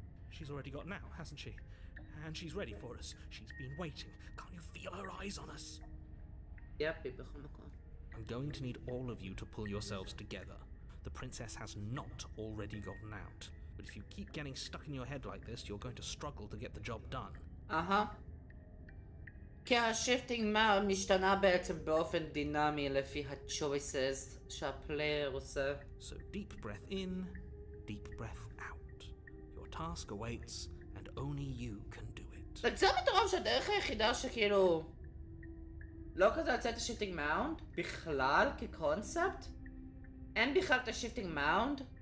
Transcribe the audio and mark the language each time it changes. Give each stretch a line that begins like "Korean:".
English: She's already got now, hasn't she? And she's ready for us. She's been waiting. Can't you feel her eyes on us?
Hebrew: יפ, היא בכל מקום.
English: I'm going to need all of you to pull yourselves together. The princess has not already gotten out. But if you keep getting stuck in your head like this, you're going to struggle to get the job done. אהה.
Hebrew: כי השיפטינג מאונד משתנה בעצם באופן דינמי לפי ה-choices שהפלייר עושה.
English: So deep breath in, deep breath out. Your task awaits, and only you can do it.
Hebrew: זה מטורף שהדרך היחידה שכאילו... לא כזה יוצא את השיפטינג מאונד, בכלל כקונספט. אין בכלל את השיפטינג מאונד.